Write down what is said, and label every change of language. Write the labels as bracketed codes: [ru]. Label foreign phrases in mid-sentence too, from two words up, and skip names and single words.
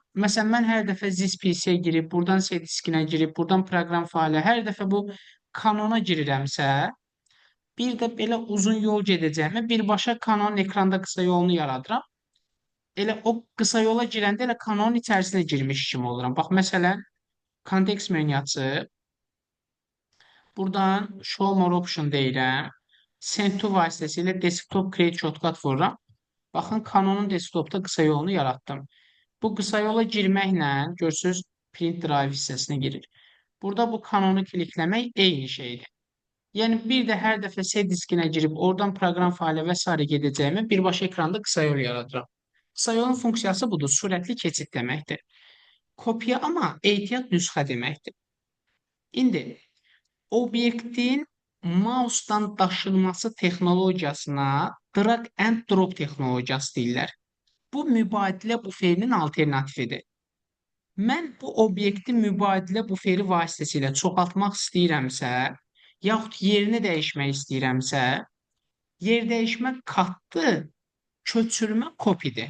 [az] Məsələn, mən hər dəfə ZIS-PC-yə girib, buradan C diskinə girib, buradan proqram failə, hər dəfə bu kanona girirəmsə, bir də belə uzun yol gedəcəyimə birbaşa kanonun ekranda qısa yolunu yaradıram. Elə o qısa yola girəndə elə kanonun içərisinə girmiş kimi oluram. Bax, məsələn, kontekst menyu açıb, buradan [en] Show More Option [az] deyirəm. [en] Send to [az] vasitəsilə [en] Desktop Create Shortcut [az] vururam. Baxın, kanonun desktopda qısa yolunu yaratdım. Bu qısa yola girməklə, görürsünüz, Print Drive hissəsinə girir. Burada bu kanonu klikləmək eyni şeydir. Yəni, bir də hər dəfə C diskinə girib, oradan proqram failə və s. gedəcəyimə birbaşa ekranda qısa yol yaradıram. Qısa yolun funksiyası budur, sürətli keçid deməkdir. Kopya amma ehtiyat nüsxə deməkdir. İndi, obyektin mousedan daşınması texnologiyasına [en] drag and drop [az] texnologiyası deyirlər. Bu mübadilə buferinin alternatividir. Mən bu obyekti mübadilə buferi vasitəsilə çoxaltmaq istəyirəmsə, yaxud yerini dəyişmək istəyirəmsə, yer dəyişmə katdı, köçürmə kopidir.